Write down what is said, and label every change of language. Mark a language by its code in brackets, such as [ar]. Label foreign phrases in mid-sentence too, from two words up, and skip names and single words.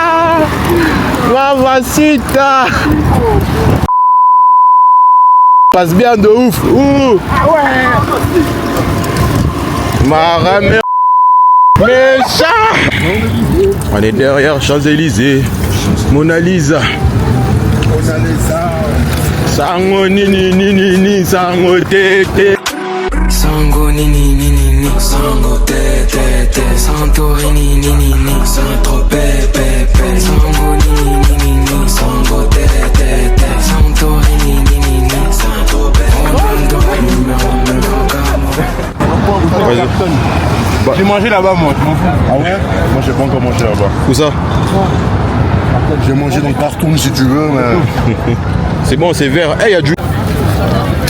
[fr] Mamacita! Passe bien de ouf! Ouh! Ma mère! Méchant! On est derrière Champs-Élysées. Mona Lisa. Sango ni ni ni ni ni sango te te. Sango ni ni ni ni ni sango te te te Santorini ni ni ni Saint-Tropez pe pe Sango ni ni ni ni sango te te te Santorini ni ni ni Saint-Tropez J'ai mangé là-bas, moi. Ah ouais? Moi, j'ai pas encore mangé là-bas. Où ça? J'ai mangé dans le carton si tu veux, mais. C'est bon, c'est vert. Eh, hey, y a du...